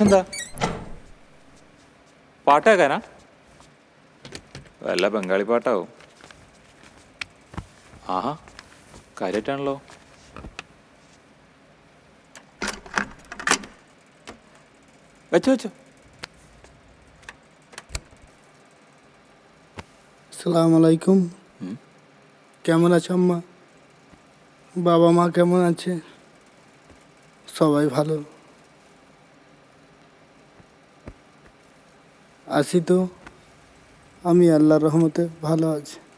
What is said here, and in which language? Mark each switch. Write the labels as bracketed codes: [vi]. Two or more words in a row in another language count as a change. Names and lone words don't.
[ml] എന്താ പാട്ടാക്കാനാ? വല്ല ബംഗാളി പാട്ടാവും. ആഹാ, കാര്യമായിട്ടാണല്ലോ. വെച്ചോ. [ar] السلام عليكم. [bn] কেমন আছো আম্মা? বাবা মা কেমন আছে? সবাই ভালো। আসি তো, আমি আল্লাহর রহমতে ভালো আছি।